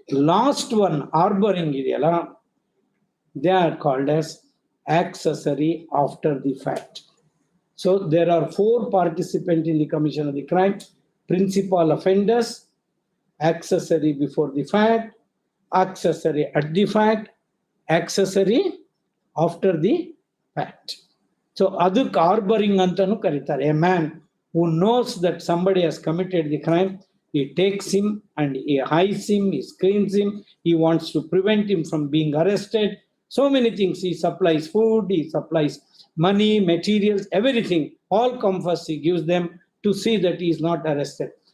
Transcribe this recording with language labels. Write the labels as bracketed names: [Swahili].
[English] Last one, harboring [Kannada] ಇದೆಯಲ್ಲ, [English] they are called as accessory after the fact. So there are 4 participants in the commission of the crime: principal offenders, accessory before the fact, accessory at the fact, accessory after the fact. [Kannada] So ಅದಕ್ಕೆ harboring ಅಂತಾನು ಕರೀತಾರೆ. [English] A man who knows that somebody has committed the crime, he takes him and he hides him, he screens him, he wants to prevent him from being arrested. So many things. He supplies food, he supplies money, materials, everything. All comforts he gives them to see that he is not arrested.